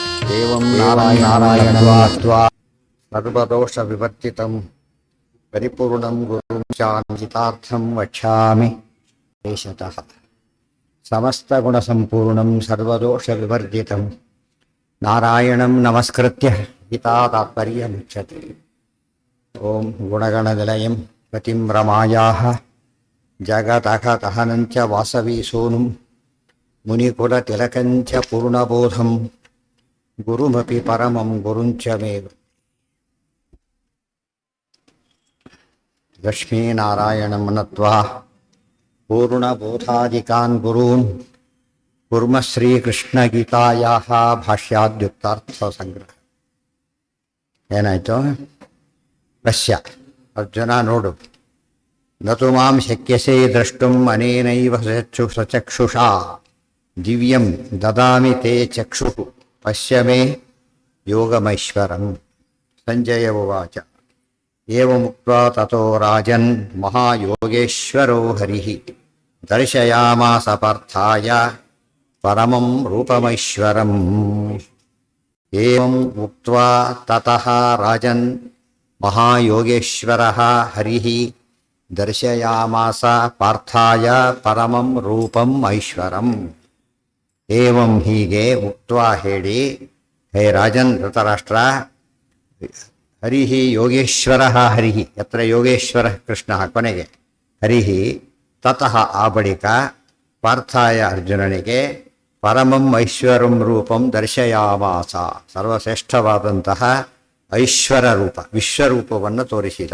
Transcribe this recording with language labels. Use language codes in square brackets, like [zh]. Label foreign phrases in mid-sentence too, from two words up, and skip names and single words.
[sa] ದೇವಂ ನಾರಾಯಣಾತ್ವಾ ಸರ್ವದೋಷ ವಿವರ್ಜಿತಂ ಪರಿಪೂರ್ಣಂ ಗುರುಂ ಶಾಂತಿತಾರ್ಥಂ ವಕ್ಷ್ಯಾಮಿ ದೇಶತಃ ಸಮಸ್ತಗುಣಸಂಪೂರ್ಣಂ ಸರ್ವದೋಷ ವಿವರ್ಜಿತಂ ನಾರಾಯಣಂ ನಮಸ್ಕೃತ್ಯ ಗೀತಾ ತಾತ್ಪರ್ಯಮುಚ್ಯತೆ. ಓಂ ಗುಣಗಣನಿಲಯಂ ಪತಿಂ ರಮಾಯಾಃ ಜಗದಘಕಹನಂಚ ವಾಸವಿ ಸೋನುಂ ಮುನಿಕುಲತಿಲಕಂಚ ಪೂರ್ಣಬೋಧಂ ಗುರುಮಪಿ ಪರಮಂ ಗುರುಂಚ ಮೇ ಲಕ್ಷ್ಮೀನಾರಾಯಣಂ ನತ್ವಾ ಪೂರ್ಣಬೋಧಾದಿಕಾನ್ ಗುರೂನ್ ಕುರ್ಮ ಶ್ರೀಕೃಷ್ಣಗೀತಾಯಾಃ ಭಾಷ್ಯಾದ್ಯುಕ್ತಾರ್ಥ ಸಂಗ್ರಹ. [kn] ಏನಾಯಿತು? [sa] ಪಶ್ಯ ಅರ್ಜುನ ನೋಡು, ನತು ಮಾಂ ಶಕ್ಯಸೇ ದ್ರಷ್ಟುಂ ಅನೇನೈವ ಸಚಕ್ಷುಷಾ ದಿವ್ಯಂ ದದಾಮಿ ತೇ ಚಕ್ಷುಃ ಪಶ್ಯ ಮೇ ಯೋಗಮೈಶ್ವರಂ. ಸಂಜಯ ಉವಾಚ ಏವಮುಕ್ತ್ವಾ ತತೋ ರಾಜನ್ ಮಹಾಯೋಗೇಶ್ವರೋ ಹರಿಃ ದರ್ಶಯಾಮಾಸ ಪಾರ್ಥಾಯ ಪರಮಂ ರೂಪಮೈಶ್ವರಂ. ಏವಂ ಉಕ್ತ್ವಾ ತತಃ ರಾಜನ್ ಮಹಾಯೋಗೇಶ್ವರಃ ಹರಿಃ ದರ್ಶಯಾಮಾಸ ಪಾರ್ಥಾಯ ಪರಮಂ ರೂಪಂ ಐಶ್ವರಂ. ಏವಂ ಹೀಗೆ ಉಕ್ತ್ವಾ ಹೇಳಿ, ಹೇ ರಾಜನ್ ಧೃತರಾಷ್ಟ್ರ, ಹರಿಃ ಯೋಗೇಶ್ವರಃ ಹರಿಃ ಯತ್ರ ಯೋಗೇಶ್ವರಃ ಕೃಷ್ಣಃ ಕೊನೆಗೆ ಹರಿಃ ತತಃ [kn] ಆ ಬಳಿಕ [sa] ಪಾರ್ಥಾಯ ಅರ್ಜುನನಿಗೆ ಪರಮಂ ಐಶ್ವರಂ ರೂಪಂ ದರ್ಶಯಾಮಾಸ [kn] ಸರ್ವಶ್ರೇಷ್ಠವಾದಂತಹ ಐಶ್ವರ ರೂಪ ವಿಶ್ವರೂಪವನ್ನು ತೋರಿಸಿದ.